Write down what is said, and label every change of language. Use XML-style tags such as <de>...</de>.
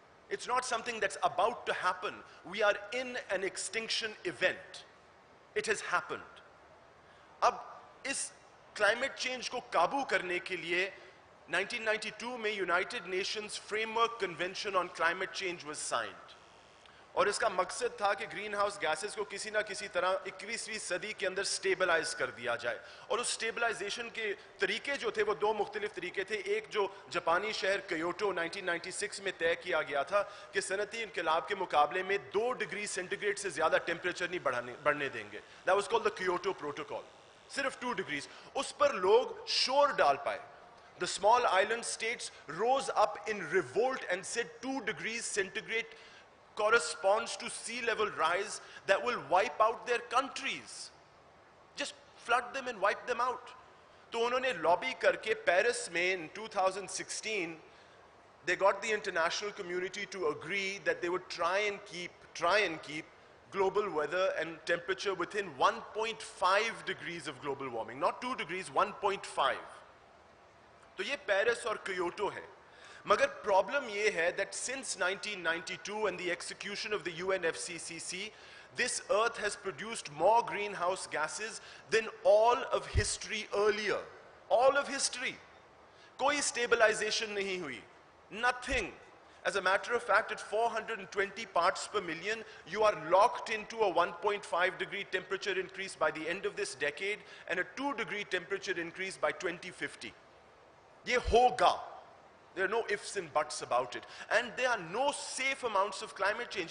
<en>It's not something that's about to happen. We are in an extinction event. It has happened.</en> <hi>अब इस climate change को काबू करने के लिए 1992 में United Nations framework convention on climate change was signed, और इसका मकसद था कि ग्रीन हाउस गैसेस को किसी ना किसी तरह 21वीं सदी के अंदर स्टेबलाइज कर दिया जाए। और उस स्टेबलाइजेशन के तरीके जो थे वो 2 मुख्तलिफ तरीके थे। एक जो जापानी शहर क्योटो 1996 में तय किया गया था कि सनती इनकलाब के मुकाबले में 2 डिग्री सेंटीग्रेड से ज्यादा टेम्परेचर नहीं बढ़ने देंगे।</hi> <en>That was called the Kyoto protocol.</en> <hi>सिर्फ 2 डिग्रीज, उस पर लोग शोर डाल पाए।</hi> <en>The small island states rose up in revolt and said 2 degrees centigrade corresponds to sea level rise that will wipe out their countries. Just flood them and wipe them out.</en> <hi>तो उन्होंने lobby करके Paris में</hi> <en>in 2016 they got the international community to agree that they would try and keep global weather and temperature within 1.5 degrees of global warming, not 2 degrees, 1.5.</en> <hi>तो ये Paris और Kyoto है। मगर problem ये है</hi> <en>that since 1992 and the execution of the UNFCCC, this earth has produced more greenhouse gases than all of history earlier. All of history.</en> <hi>कोई stabilization नहीं हुई.</hi> <en>Nothing. As a matter of fact, at 420 parts per million, you are locked into a 1.5 degree temperature increase by the end of this decade and a 2 degree temperature increase by 2050.</en> <hi>Ye hoga.</hi> <en>There are no ifs and buts about it. And there are no safe amounts of climate change.</en>